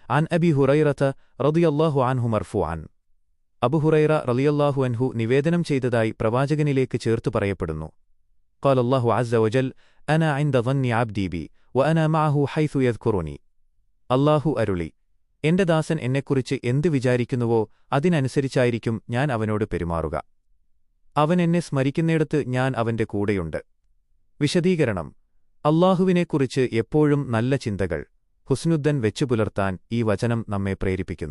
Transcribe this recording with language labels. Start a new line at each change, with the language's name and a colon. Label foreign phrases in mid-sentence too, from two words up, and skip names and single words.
Arabic: عن أبي هريرة رضي الله عنه مرفوعا
Malayalam: അബു ഹുറൈറ
Arabic: رضي الله عنه
Malayalam: നിവേദനം ചെയ്തതായി പ്രവാചകനിലേക്ക് ചേർത്തു പറയപ്പെടുന്നു.
Arabic: قال الله عز وجل أنا عند ظن عبدي بي وأنا معه حيث يذكرني.
Malayalam: അല്ലാഹു അരുളി, എന്റെ ദാസൻ എന്നെക്കുറിച്ച് എന്ത് വിചാരിക്കുന്നുവോ അതിനനുസരിച്ചായിരിക്കും ഞാൻ അവനോട് പെരുമാറുക. അവൻ എന്നെ സ്മരിക്കുന്നിടത്ത് ഞാൻ അവന്റെ കൂടെയുണ്ട്. വിശദീകരണം: അല്ലാഹുവിനെക്കുറിച്ച് എപ്പോഴും നല്ല ചിന്തകൾ, ഹുസ്നുദ്ദൻ വെച്ചുപുലർത്താൻ ഈ വചനം നമ്മെ പ്രേരിപ്പിക്കുന്നു.